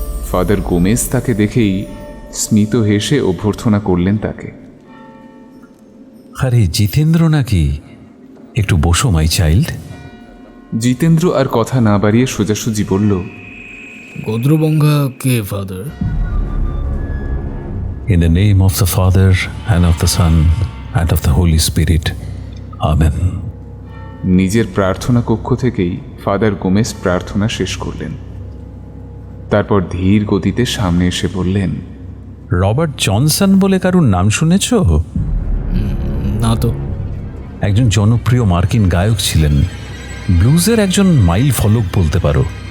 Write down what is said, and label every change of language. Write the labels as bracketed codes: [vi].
[bn] Father Gomez তাকে দেখেই স্মিত হেসে অভ্যর্থনা করলেন তাকে। আরে জিতেন্দ্র নাকি? একটু বসো [en] My child. [bn] জিতেন্দ্র আর কথা না বাড়িয়ে সোজাসুজি বলল, গদ্রবঙ্গা কে father? [en] In the name of the Father and of the Son and of the Holy Spirit. Amen. [bn] নিজের প্রার্থনা কক্ষ থেকেই ফাদার গোমেজ প্রার্থনা শেষ করলেন। তারপর ধীর গতিতে সামনে এসে বললেন, রবার্ট জনসন বলে কারুর নাম শুনেছ? না তো। একজন জনপ্রিয় মার্কিন গায়ক ছিলেন, ব্লুজের একজন মাইল ফলক বলতে পারো।